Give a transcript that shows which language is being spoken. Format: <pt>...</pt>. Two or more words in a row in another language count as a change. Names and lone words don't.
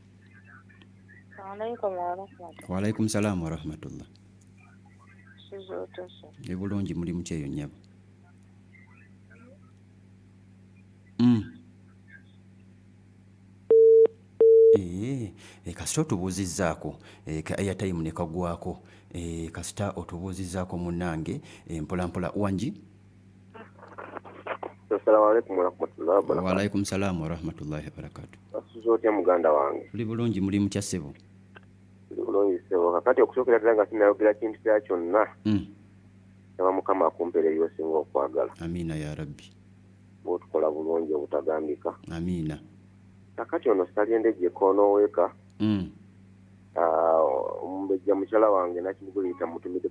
<ar>وعليكم السلام ورحمة الله</ar> <lg>bulungi muli mukyeyo nnyabo kasita otubuuzizzaako ka airtime ne kagwako kasita otubuuzizzaako munnange mpola wangi</lg> <ar>السلام عليكم ورحمة الله وبركاته. وعليكم السلام ورحمة الله وبركاته.</ar> <lg>Asuzootya muganda wange. Tuli bulungi muli mutya ssebo? Tuli bulungi ssebo. Kakati okusookera ddala nga sinayogera kintu kya kyonna. Saba Mukama akumpeere by'osinga okwagala. Amiina</lg> <ar>يا ربي.</ar> <lg>Bw'otukola bulungi obutagambika. Amiina. Kakati ono Saliendejje koonoweka. Omumbejja mukyala wange nakimuguliyita mutumiddeko.</lg>